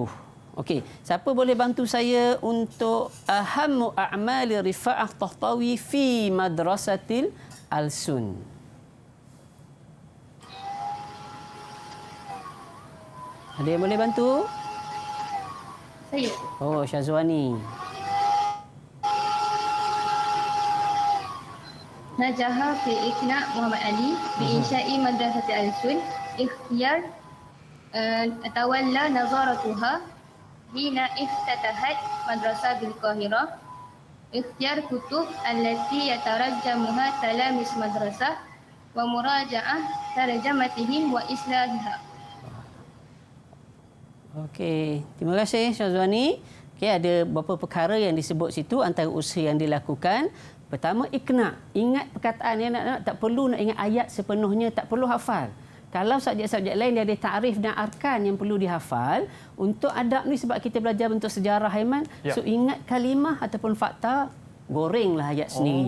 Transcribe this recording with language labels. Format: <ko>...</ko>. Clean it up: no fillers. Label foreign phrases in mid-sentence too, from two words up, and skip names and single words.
<ms>Okey, siapa boleh bantu saya untuk</ms> <ar>أهم أعمال رفاعة الطهطاوي في مدرسة الألسن?</ar> <ms>Ada yang boleh bantu? Saya. Oh, Syazwani.</ms> <ar>نجح في إقناع محمد علي بإنشاء مدرسة الألسن اختيار تولى نظارتها حين افتتحت مدرسة بالقاهرة اختيار كتب التي يترجمها تلاميذ مدرسة ومراجعة ترجمتهم وإصلاحها.</ar> <ms>Okey, terima kasih Syazwani. Okey, ada beberapa perkara yang disebut situ antara usaha yang dilakukan. Pertama, iqna'. Ingat perkataan yang nak tak perlu nak ingat ayat sepenuhnya, tak perlu hafal. Kalau subjek-subjek lain dia ada takrif dan arkan yang perlu dihafal, untuk adab ni sebab kita belajar bentuk sejarah Aiman, so ingat kalimah ataupun fakta, gorenglah ayat sendiri.</ms>